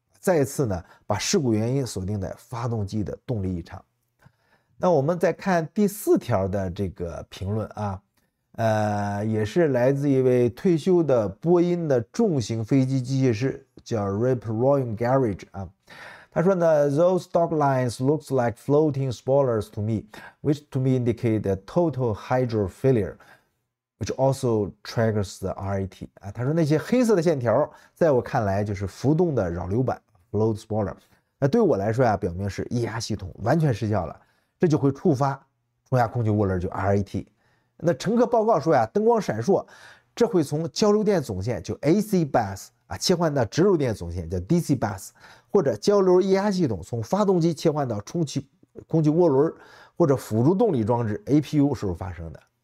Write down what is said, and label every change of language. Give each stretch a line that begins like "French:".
Chinese: 再次呢，把事故原因锁定在发动机的动力异常。那我们再看第4条的这个评论啊。也是来自一位退休的波音的重型飞机机械师，叫 Rip Rowan Garage 啊。他说呢
English: ，Those dog lines looks like floating spoilers to me, which to me indicate a total hydro failure, which also triggers the RET 啊。
Chinese: 他说那些黑色的线条，在我看来就是浮动的扰流板 （float spoiler）。那对我来说啊，表明是液压系统完全失效了，这就会触发中压空气涡轮，就 RET。那乘客报告说呀，灯光闪烁，这会从交流电总线就 AC bus 切换到直流电总线叫 DC bus， 或者交流液压系统从发动机切换到空气涡轮或者辅助动力装置 APU 时候发生的。